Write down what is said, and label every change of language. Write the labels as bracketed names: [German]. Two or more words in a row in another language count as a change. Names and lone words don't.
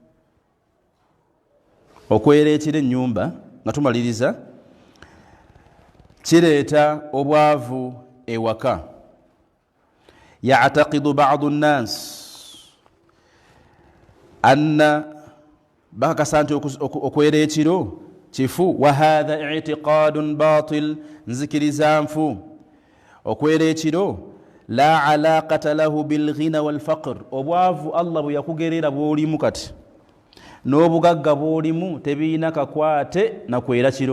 [Ganda] Okwera ekiro ennyumba nga tumaliriza kireeta obwavu ewaka. [Arabic] يعتقد بعض الناس أن [Ganda] bakasa nti okwera ekiro kifu. [Arabic] وهذا اعتقاد باطل, [Ganda] nzikiriza nfu. Okwera ekiro [Arabic] لا علاقة له بالغنى والفقر. [Ganda] Obwavu Allah bwe yakugerera bw'olimu kati n'obugagga bw'olimu tebiina kakwate na kwera kiro.